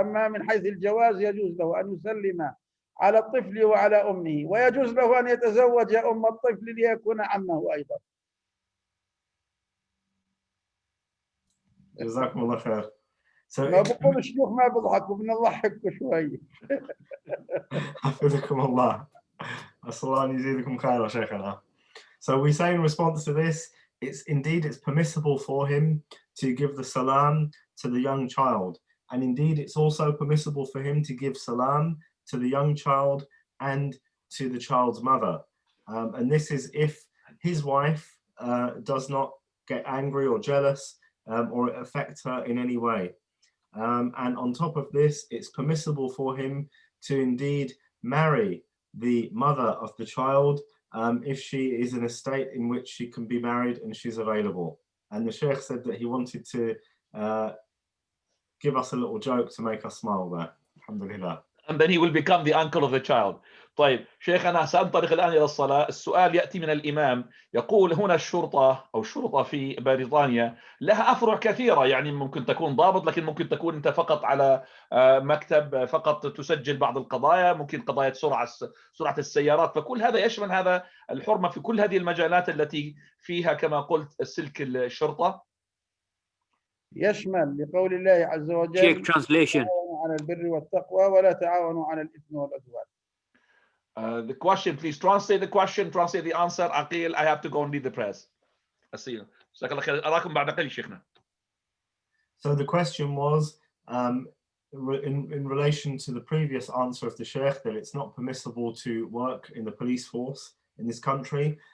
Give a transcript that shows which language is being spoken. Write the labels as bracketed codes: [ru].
[ar] أما من حيث الجواز يجوز له أن يسلم على الطفل وعلى أمه، ويجوز له أن يتزوج أم الطفل ليكون عمه أيضا. جزاكم الله خير. ما بقول الشيوخ ما بضحكوا، بنضحكوا شوي. حفظكم الله. أسأل الله أن يزيدكم خيرا شيخنا. [en] So we say in response to this, it's permissible for him to give the salam to the young child, and indeed it's also permissible for him to give salam to the young child and to the child's mother. And this is if his wife does not get angry or jealous or affect her in any way. And on top of this, it's permissible for him to indeed marry the mother of the child if she is in a state in which she can be married and she's available. And the Shaykh said that he wanted to give us a little joke to make us smile there. Alhamdulillah. And then he will become the uncle of the child. [ar] طيب شيخنا سأنطلق الآن إلى الصلاة. السؤال يأتي من الإمام يقول هنا الشرطة أو الشرطة في بريطانيا لها أفرع كثيرة، يعني ممكن تكون ضابط، لكن ممكن تكون أنت فقط على مكتب فقط تسجل بعض القضايا، ممكن قضايا سرعة السيارات، فكل هذا يشمل هذا الحرمة في كل هذه المجالات التي فيها كما قلت سلك الشرطة. يشمل لقول الله عز وجل تعاونوا على البر والتقوى ولا تعاونوا على الإثم والعدوان. [en] The question, please translate the question, translate the answer. Aqil, I have to go and lead the prayers. [ar] جزاك الله خير. أراكم بعد قليل شيخنا. [en] So the question was in relation to the previous answer of the Shaykh that it's not permissible to work in the police force in this country.